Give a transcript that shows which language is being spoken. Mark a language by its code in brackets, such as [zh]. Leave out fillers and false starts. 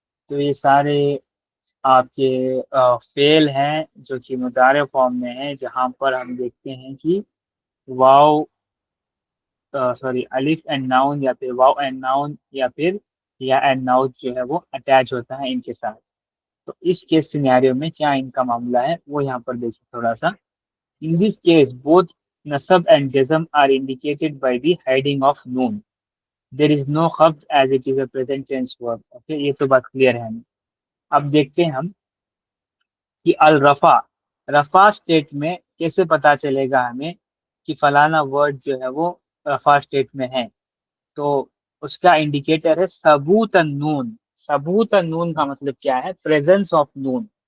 [ur] تو یہ سارے آپ کے فعل ہیں جو کہ مضارع فارم میں ہیں، جہاں پر ہم دیکھتے ہیں کہ واو الف اینڈ ناؤن یا پھر واو اینڈ ناؤن یا پھر یا اینڈ ناؤن جو ہے وہ اٹیچ ہوتا ہے ان کے ساتھ. تو اس کیس سینیریو میں کیا ان کا معاملہ ہے وہ یہاں پر دیکھیں تھوڑا سا. [en] In this case, both nasab and jazm are indicated by the hiding of noon. There is no khabd as it is a present tense verb. [ur] Okay, یہ تو بات کلیئر ہے ہمیں. اب دیکھتے ہیں ہم کہ الرفع، رفع اسٹیٹ میں کیسے پتا چلے گا ہمیں کہ فلانا ورڈ جو ہے وہ رفع اسٹیٹ میں ہے. تو اس کا انڈیکیٹر ہے ثبوت النون. ثبوت النون کا مطلب کیا ہے؟ Presence of known.